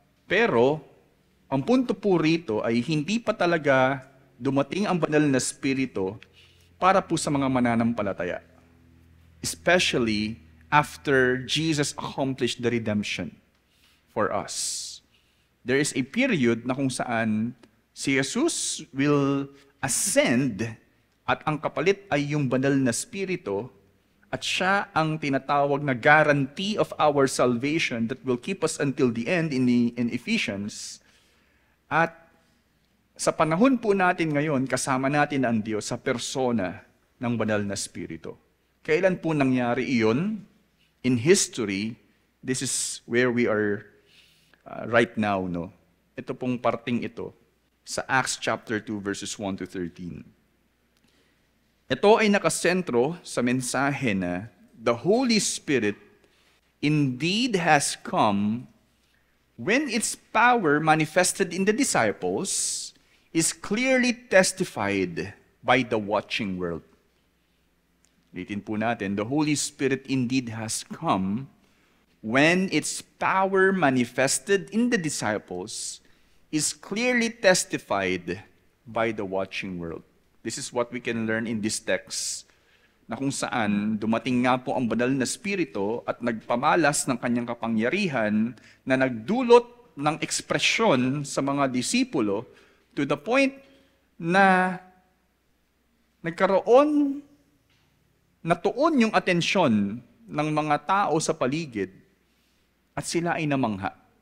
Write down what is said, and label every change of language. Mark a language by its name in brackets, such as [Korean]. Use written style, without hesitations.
[Filipino] Pero, ang punto po rito ay hindi pa talaga dumating ang banal na Espiritu para po sa mga mananampalataya. [English] Especially after Jesus accomplished the redemption for us. There is a period [Filipino] na kung saan si Jesus [English] will ascend [Filipino] at ang kapalit ay yung banal na Espiritu at siya ang tinatawag na [English] guarantee of our salvation that will keep us until the end in Ephesians. [Filipino] At sa panahon po natin ngayon, kasama natin ang Diyos sa persona ng banal na Espiritu. Kailan po nangyari iyon? [English] In history, this is where we are right now. No? [Filipino] Ito pong parting ito sa Acts chapter 2 verses 1 to 13. Ito ay nakasentro sa mensahe na [English] the Holy Spirit indeed has come when its power manifested in the disciples is clearly testified by the watching world. [Filipino] Ulitin po natin, [English] the Holy Spirit indeed has come when its power manifested in the disciples is clearly testified by the watching world. This is what we can learn in this text, [Filipino] na kung saan dumating nga po ang banal na Espiritu at nagpamalas ng kanyang kapangyarihan na nagdulot ng ekspresyon sa mga disipulo [English] to the point [Filipino] na nagkaroon, natuon yung atensyon ng mga tao sa paligid at sila ay namangha.